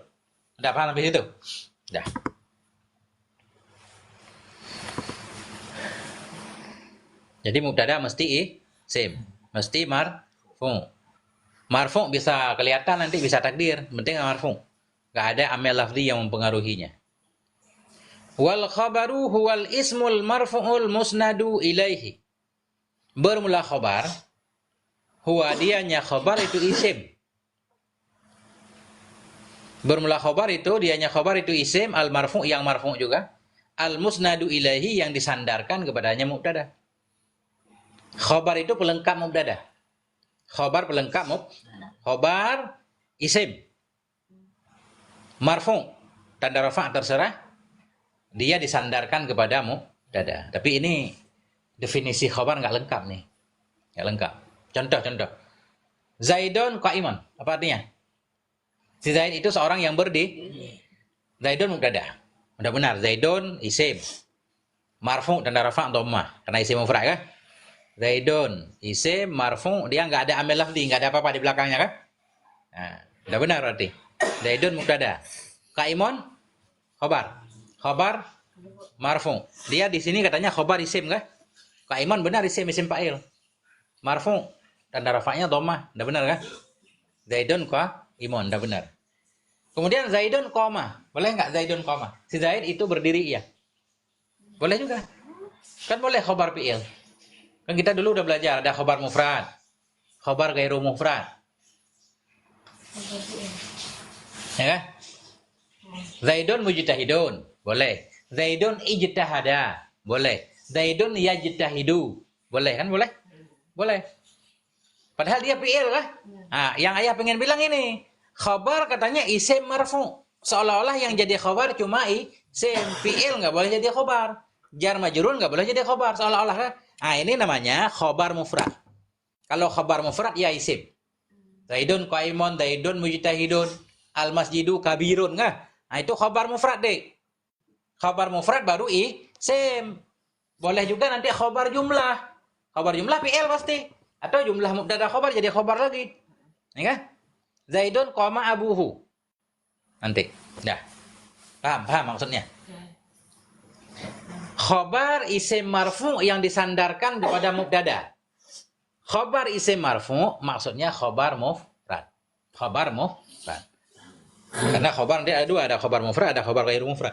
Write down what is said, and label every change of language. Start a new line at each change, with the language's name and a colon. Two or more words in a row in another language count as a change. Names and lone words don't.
Indonesian: Udah paham sampai situ? Udah. Jadi mubtada mesti isim, mesti marfu. Marfu bisa kelihatan nanti, bisa takdir, penting marfu. Enggak ada amil lafzi yang mempengaruhinya.
Arabic: والخبر هو الاسم المرفوع المسند إليه.
Indonesian: Bermula khabar, huwa dianya khabar itu isim. Bermula khabar itu dianya khabar itu isim,
Arabic: المرفوع'
Indonesian: yang marfu' juga,
Arabic: المسند إليه
Indonesian: yang disandarkan kepadanya mubtada. Khabar itu pelengkap mubtada. Khabar pelengkap khabar isim. Marfu' tanda rafa' terserah, dia disandarkan kepada mubtada. Tapi ini definisi khabar nggak lengkap nih. Nggak lengkap. Contoh.
Arabic: زيد قائما.
Indonesian: Apa artinya? Si Zaid itu seorang yang berdiri. Zaidun mubtada. Udah benar. Zaidun isim. Marfu' tanda rafa' dhammah. Karena isim mufrad kan? Zaidun isim marfu', dia nggak ada amil lafzi, nggak ada apa-apa di belakangnya kan? Nah, udah benar berarti. Zaidun mubtada. Qa'imun khabar. Khabar marfu'. Dia di sini katanya khabar isim kan? Qa'imun benar isim fa'il. Marfu' tanda rafa'nya dhammah. Udah benar kan?
Arabic: زيد قائم,
Indonesian: udah benar. Kemudian
Arabic: زيد قام.
Indonesian: Boleh nggak
Arabic: زيد قام?
Indonesian: Si Zaid itu berdiri iya. Boleh juga. Kan boleh khabar fi'il. Kan kita dulu udah belajar ada khabar mufrad, khabar ghairu mufrad. Ya kan?
Arabic: زيد مجتهد, boleh. زيد اجتهد, boleh. زيد يجتهد,
Indonesian: boleh kan? Boleh? Boleh. Padahal dia fi'il kan? Nah, yang ayah pengen bilang ini, khabar katanya isim marfu. Seolah-olah yang jadi khabar cuma isim, fi'il nggak boleh jadi khabar. Jar majrur nggak boleh jadi khabar, seolah-olah kan? Nah, ini namanya khabar mufrad. Kalau khabar mufrad ya isim.
Arabic: زيد قائم زيد مجتهد المسجد كبير
Indonesian: kan? Nah, itu khabar mufrad deh. Khabar mufrad baru isim. Boleh juga nanti khabar jumlah. Khabar jumlah fi'il pasti. Atau jumlah mubtada khabar jadi khabar lagi.
Arabic: Ya kan? زيد قام أبوه.
Indonesian: Nanti. Dah. Paham maksudnya? Khabar isim marfu yang disandarkan kepada mubtada. Khabar isim marfu maksudnya khabar mufrad. Khabar mufrad. Karena khabar nanti ada dua, ada khabar mufrad, ada khabar ghairu mufrad.